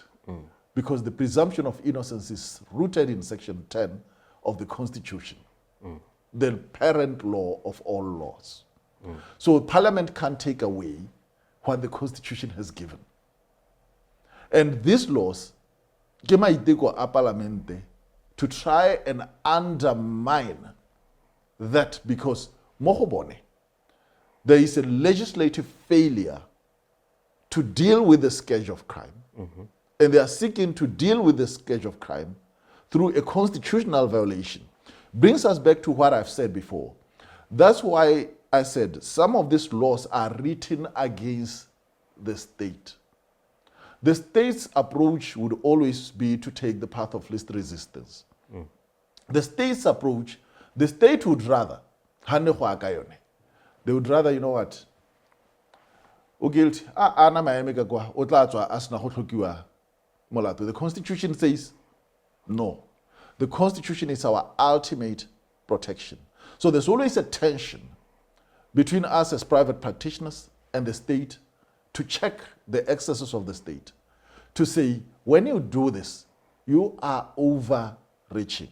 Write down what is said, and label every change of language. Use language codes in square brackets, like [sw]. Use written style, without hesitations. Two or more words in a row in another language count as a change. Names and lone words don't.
[en] Because the presumption of innocence is rooted in Section 10 of the Constitution. the parent law of all laws. So Parliament can't take away what the Constitution has given. And these laws, [tn] ke maiteko a Parlamente [en] to try and undermine that, because [tn] mo go bone, [en] there is a legislative failure to deal with the scourge of crime. And they are seeking to deal with the scourge of crime through a constitutional violation. Brings us back to what I've said before. That's why I said some of these laws are written against the state. The state's approach would always be to take the path of least resistance. The state's approach, the state would rather, they would rather, you know what, o guilty, [tn] ana maeme ka kwa, o tla tswa a sena go tlhokiwa molato. [en] The Constitution says no. The Constitution is our ultimate protection. So there's always a tension between us as private practitioners and the state to check the excesses of the state. To say, when you do this, you are overreaching.